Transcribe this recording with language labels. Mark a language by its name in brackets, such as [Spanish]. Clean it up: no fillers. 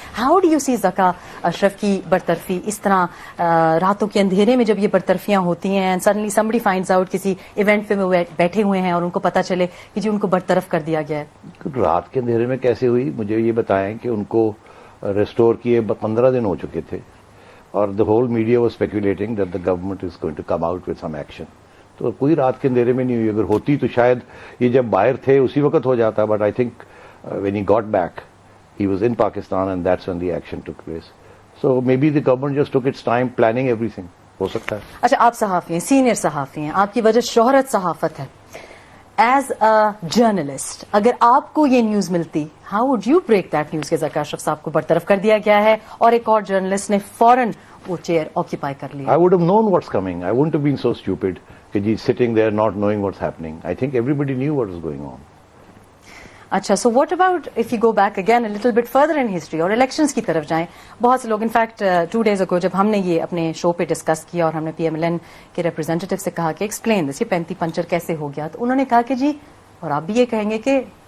[English] how do you see [Urdu] ذکا اشرف کی برطرفی اس طرح راتوں کے اندھیرے میں جب یہ برطرفیاں ہوتی ہیں، [English] suddenly somebody finds out [Urdu] کسی ایونٹ پہ وہ بیٹھے ہوئے ہیں اور ان کو پتا چلے کہ جی ان کو برطرف کر دیا گیا ہے؟ رات کے اندھیرے میں کیسے ہوئی؟ مجھے یہ بتائیں کہ ان کو ریسٹور کیے 15 دن ہو چکے تھے، اور [English] the whole media was speculating that the government is going to come out with some action. [Urdu] تو کوئی رات کے اندھیرے میں نہیں ہوئی. اگر ہوتی تو شاید یہ جب باہر تھے اسی وقت ہو جاتا. But I think [English] when he got back he was in Pakistan and that's when the action took place. So maybe the government just took its time planning everything. [Urdu] ہو سکتا ہے. اچھا، آپ صحافی ہیں، سینئر صحافی ہیں، آپ کی وجہ شہرت صحافت ہے. [English] as a journalist [Urdu] اگر آپ کو یہ نیوز ملتی، [English] how would you break that news [Urdu] کہ ذکا اشرف صاحب کو برطرف کر دیا گیا ہے اور ایک اور جرنلسٹ نے فوراً وہ چیئر آکیپائی کر لیا؟ [English] I would have known what's coming. I wouldn't have been so stupid [Urdu] کہ جی [English] sitting there not knowing what's happening. I think everybody knew what was going on. [Urdu] اچھا، [English] so what about if you go back again little bit further in history [Urdu] اور elections کی طرف جائیں؟ بہت سے لوگ، in fact 2 days ago جب ہم نے یہ اپنے شو پہ ڈسکس کیا اور ہم نے پی ایم ایل این کے ریپرزینٹیو سے کہا کہ [English] explain this, [Urdu] یہ پینتی پنچر کیسے ہو گیا، تو انہوں نے کہا کہ جی، اور آپ بھی یہ کہیں گے کہ